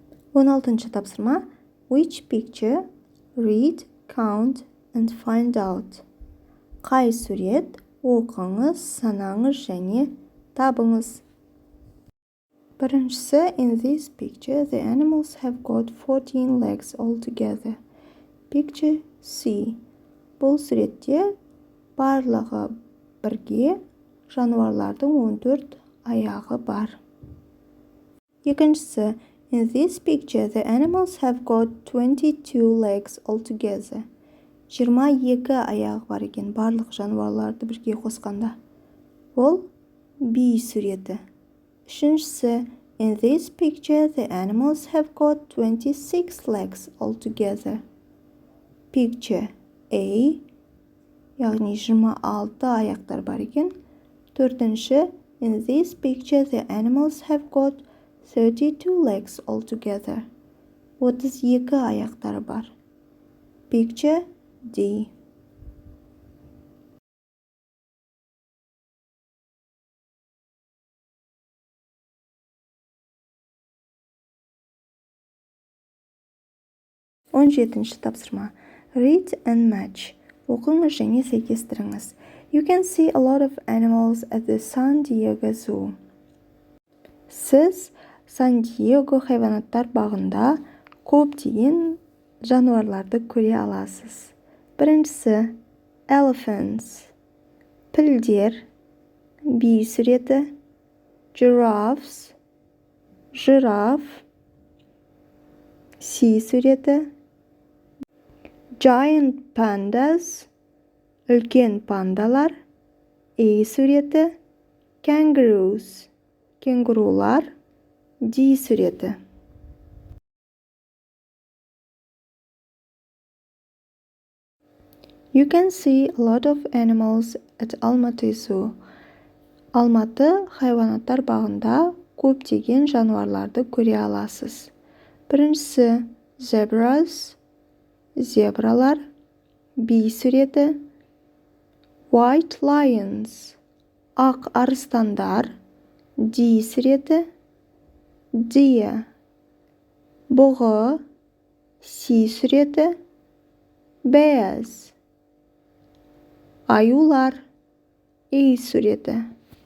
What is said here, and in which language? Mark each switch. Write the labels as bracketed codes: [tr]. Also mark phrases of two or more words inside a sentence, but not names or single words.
[kk] 16-шы тапсырма. [en] Which picture? Read, count and find out. [kk] Қай сурет? Оқыңыз, санаңыз және табыңыз. Біріншісі, [en] in this picture, the animals have got 14 legs altogether. Picture C. [kk] Бұл суретте барлығы бірге жануарлардың 14 аяғы бар. Екіншісі, [en] in this picture, the animals have got 22 legs altogether. [kk] 22 аяғы бар екен барлық жануарларды бірге қосқанда. Бұл B суреті. Үшіншісі, [en] in this picture, the animals have got 26 legs altogether. Picture A. [kk] Яғни 26 аяқтар бар екен. Төртінші, [en] in this picture, the animals have got 32 legs altogether. [kk] 32 аяқтары бар. [en] Picture D. [kk] Он жетінші тапсырма. [en] Read and match. [kk] Оқыңыз және сәйкестіріңіз. [en] You can see a lot of animals at the San Diego Zoo. [kk] Сіз Сан-Диего хайванаттар бағында көптеген жануарларды көре аласыз. Біріншісі, elephants, пілдер, B суреті, giraffes, жираф, C суреті, [en] giant pandas, [kk] үлкен пандалар, A суреті, kangaroos, кенгурулар, D суреті. [en] You can see a lot of animals at Almaty Zoo. [kk] Алматы хайванаттар бағында көптеген жануарларды көре аласыз. Біріншісі, zebras, зебралар, B суреті, [en] white lions, [kk] ақ арыстандар, D суреті, deer, бұғы, C суреті, bears, аюлар, A суреті.